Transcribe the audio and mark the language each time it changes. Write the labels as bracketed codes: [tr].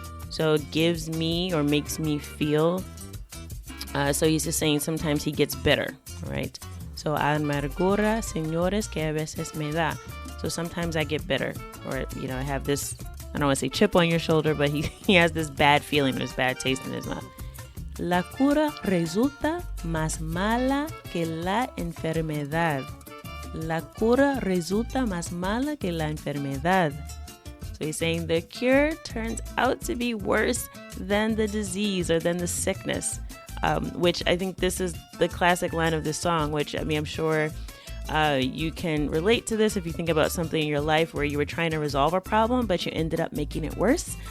[en] So gives me or makes me feel. So he's just saying sometimes he gets bitter, right? [es] So amargura, señores, que a veces me da. [en] So sometimes I get bitter, or I have this, I don't want to say chip on your shoulder, but he has this bad feeling, this bad taste in his mouth. [es] La cura resulta más mala que la enfermedad. La cura resulta más mala que la enfermedad. [en] So he's saying the cure turns out to be worse than the disease or than the sickness. Which I think this is the classic line of this song, which, I'm sure you can relate to this if you think about something in your life where you were trying to resolve a problem, but you ended up making it worse.